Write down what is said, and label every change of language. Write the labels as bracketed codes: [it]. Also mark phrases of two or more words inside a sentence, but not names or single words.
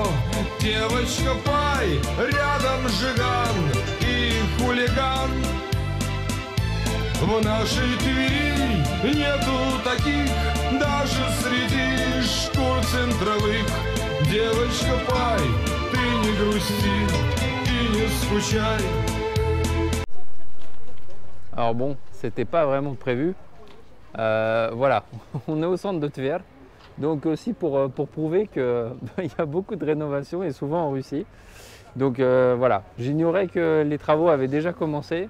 [ru] Девочка Пай, рядом Жиган и хулиган. В нашей Твери нету таких, даже среди шкур центровых. Девочка Пай, ты не грусти и не скучай. [fr] Alors bon, c'était pas vraiment prévu. Voilà, on est au centre de Tver, donc aussi pour prouver qu'il y a beaucoup de rénovations et souvent en Russie. Donc voilà, j'ignorais que les travaux avaient déjà commencé.